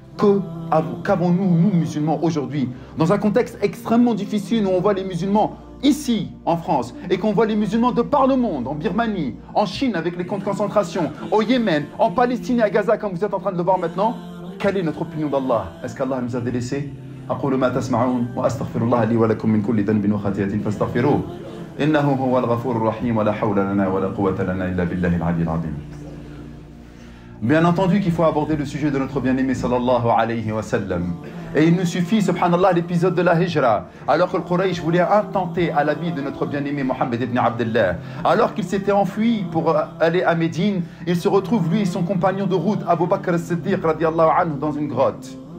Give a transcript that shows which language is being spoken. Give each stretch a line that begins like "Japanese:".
French: Qu'avons-nous, nous musulmans, aujourd'hui, dans un contexte extrêmement difficile où on voit les musulmans ici, en France, et qu'on voit les musulmans de par le monde, en Birmanie, en Chine avec les camps de concentration, au Yémen, en Palestine et à Gaza, comme vous êtes en train de le voir maintenant, quelle est notre opinion d'Allah? Est-ce qu'Allah nous a délaissés?
Arabic: أقول ما تسمعون وأستغفر الله لي ولكم من كل ذنب وخطيئة فاستغفروه إنه هو الغفور الرحيم ولا حول لنا ولا قوة لنا إلا بالله العلي العظيم.
French: Bien entendu qu'il faut aborder le sujet de notre bien-aimé sallallahu alayhi wa sallam. Et il nous suffit, subhanallah, l'épisode de la Hijra, alors que le Quraysh voulait intenter à la vie de notre bien-aimé Mohammed ibn Abdullah. Alors qu'il s'était enfui pour aller à Médine, il se retrouve, lui et son compagnon de route, Abu Bakr as-Siddiq, radiallahu anhu, dans une grotte.